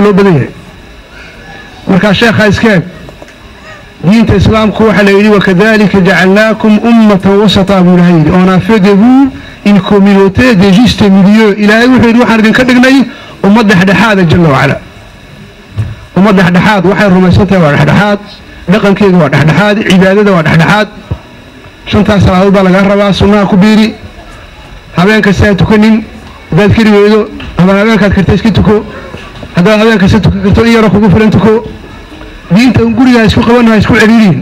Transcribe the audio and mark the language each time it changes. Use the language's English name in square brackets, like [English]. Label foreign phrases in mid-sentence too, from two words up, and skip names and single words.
[Somali] loo badan yahay marka sheekha iska eeg diinta islaamku waxa la yidhi [Arabic] وكذلك جعلناكم أمة وسطا [Somali] bilahi [French] on a fait de vous une communauté de juste milieu [Somali] ilaahay wuxuu yidhi waxaan idinka dhignay ummad dhexdhexaad [Arabic] جل وعلا [Somali] ummad dhexdhexaad waxay rumaysantahay waa dhexdhexaad dhaqankeedu waa dhexdhexaad cibaadada waa dhexdhexaad shantaas salaadood baa laga rabaa sunnaha ku biiri habeenka saa tukanin dad kiriyeedo ama habeenkaad kartay iska tuko hadda habeenka saa tukan karto in yar kugu filan tuko diinta guriga isku qabanahay isku celiiriin